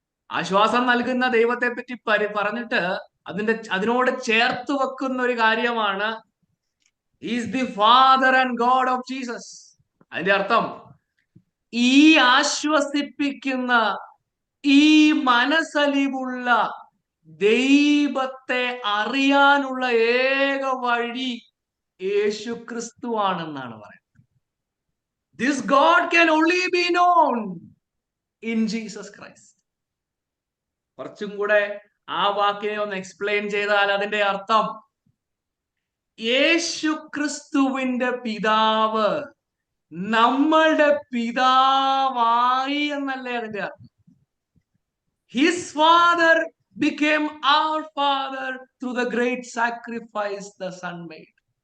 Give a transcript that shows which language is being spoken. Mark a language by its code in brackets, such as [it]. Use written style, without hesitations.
[ml] ആശ്വാസം നൽകുന്ന ദൈവത്തെ പറ്റി പറഞ്ഞിട്ട് അതിനോട് ചേർത്ത് വെക്കുന്ന ഒരു കാര്യമാണ് [en] Is the father and God of Jesus. [ml] അതിന്റെ അർത്ഥം ഈ ആശ്വസിപ്പിക്കുന്ന, ഈ മനസ്സലിവുള്ള ദൈവത്തെ അറിയാനുള്ള ഏക വഴി യേശുക്രിസ്തു ആണെന്നാണ് പറയുന്നത്. [en] This God can only be known in Jesus Christ. [ml] കുറച്ചും കൂടെ ആ വാക്കിനെ ഒന്ന് എക്സ്പ്ലെയിൻ ചെയ്താൽ അതിന്റെ അർത്ഥം യേശു ക്രിസ്തുവിന്റെ പിതാവ് നമ്മളുടെ പിതാവായി എന്നല്ലേ അതിന്റെ അർത്ഥം. [en] His father became our father through the great sacrifice the son made.